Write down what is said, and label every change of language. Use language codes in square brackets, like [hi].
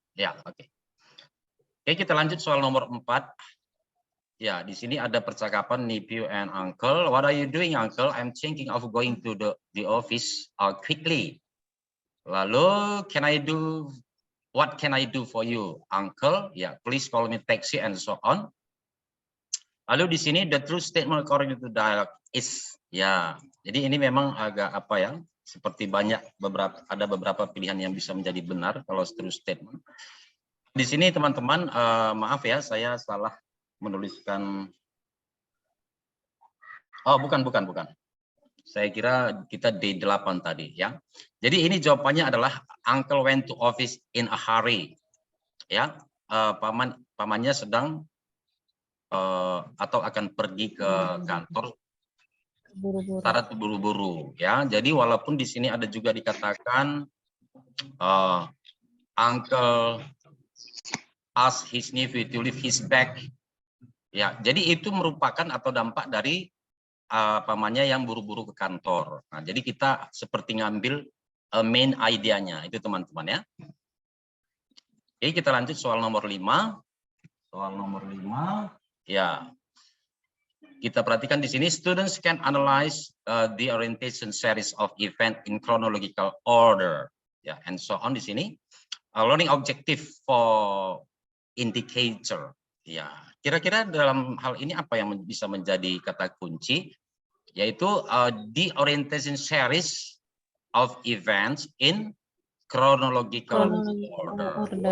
[id] Ya, oke. Oke, kita lanjut soal nomor 4. Ya, di sini ada percakapan [en] nephew and uncle. What are you doing, uncle? I'm thinking of going to the office quickly. [id] Lalu, [en] what can I do for you, uncle? Ya, please call me taxi and so on. [id] Lalu di sini [en] the true statement according to dialogue is ya. [id] Jadi ini memang agak apa ya? Seperti ada beberapa pilihan yang bisa menjadi benar kalau true statement. Di sini teman-teman maaf ya, saya salah menuliskan. Oh, bukan. Saya kira kita D8 tadi ya. Jadi ini jawabannya adalah [en] uncle went to office in a hurry. [id] Ya, pamannya sedang atau akan pergi ke kantor Secara terburu-buru ya. Jadi walaupun di sini ada juga dikatakan [en] uncle ask his nephew to leave his bag. [id] Ya, jadi itu merupakan atau dampak dari pamannya yang buru-buru ke kantor. Nah, jadi kita seperti ngambil main idenya itu teman-teman ya. Oke, kita lanjut soal nomor 5. Soal nomor 5 ya. Kita perhatikan di sini, [en] students can analyze the orientation series of event in chronological order. Ya, and so on [id] di sini. [en] Learning objective for indicator. [id] Ya, kira-kira dalam hal ini apa yang bisa menjadi kata kunci? [en] Yaitu the orientation series of events in chronological order.